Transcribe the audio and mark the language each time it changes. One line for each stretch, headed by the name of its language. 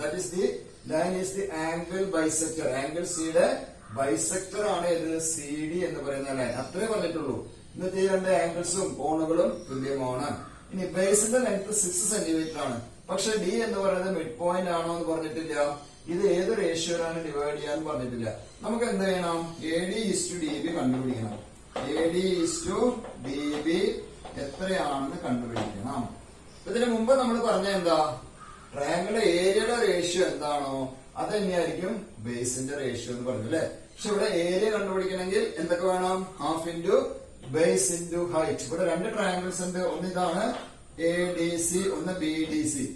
English: That is the line is the angle bisector.
Malayalam: Angle സിയുടെ bisector ആണ് ഇത് CD എന്ന് പറയുന്ന ലൈൻ. അത്രേ പറഞ്ഞിട്ടുള്ളൂ. ഇന്നത്തെ ഈ രണ്ട് ആംഗിൾസും കോണുകളും തുല്യമാണ്. ഇനി ബേസിന്റെ ലെങ്ത് 6 സെന്റിമീറ്റർ ആണ്. പക്ഷെ D എന്ന് പറയുന്നത് മിഡ് പോയിന്റ് ആണോ എന്ന് പറഞ്ഞിട്ടില്ല. ഇത് ഏത് റേഷ്യോയിലാണ് ഡിവൈഡ് ചെയ്യാൻ പറഞ്ഞിട്ടില്ല. നമുക്ക് എന്ത് ചെയ്യണം? AD is to DB കണ്ടുപിടിക്കണം. AD is to DB എത്രയാണെന്ന് കണ്ടുപിടിക്കണം. ഇതിനു മുമ്പ് നമ്മൾ പറഞ്ഞ എന്താ? ട്രയാങ്കിളിലെ ഏരിയയുടെ റേഷ്യോ എന്താണോ അത് തന്നെയായിരിക്കും ബേസിന്റെ റേഷ്യോ എന്ന് പറഞ്ഞു അല്ലെ. പക്ഷെ ഇവിടെ ഏരിയ കണ്ടുപിടിക്കണമെങ്കിൽ എന്തൊക്കെ വേണം? Half into base into height. ഇവിടെ രണ്ട് ട്രയാങ്കിൾസ് ഉണ്ട്. ഒന്ന് ഇതാണ് ADC, ഒന്ന് BDC.